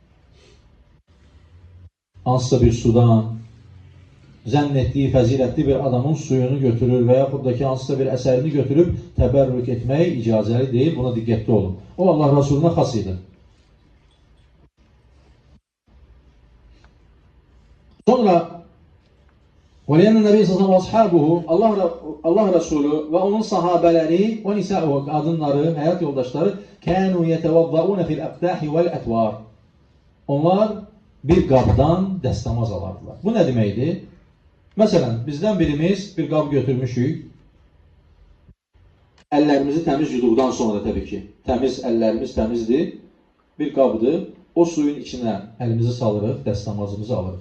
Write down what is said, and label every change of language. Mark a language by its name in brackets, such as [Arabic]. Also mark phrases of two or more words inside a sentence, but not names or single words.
[Azerbaijani] Hansısa bir sudan, zənn etdiyi fəzilətli bir adamın suyunu götürür və yaxud da ki, hansısa bir əsərini götürüb təbərrük etmək icazəli deyil. Buna diqqətli olun. O Allah Resulü'ne xas idi. [Arabic] Sonra وَلِيَنَّ النَّبِيَّ صَلَّى اللّٰهُ وَأَصْحَابُهُ [Turkish] Allah Resulü ve onun sahabeleri ve nisa'u kadınları, hayat yoldaşları [Arabic] كَانُوا يَتَوَضَّعُونَ فِي الْأَقْدَاحِ وَالْأَتْوَارِ [Azerbaijani] Onlar bir qabdan dəstəmaz alardılar. Bu nə deməkdir? Məsələn, bizdən birimiz bir qab götürmüşük. Əllərimizi təmiz yuduqdan sonra təbii ki. Əllərimiz təmizdir. Bir qabdır. O suyun içinə əlimizi salırıq, dəstəmazımızı alırıq.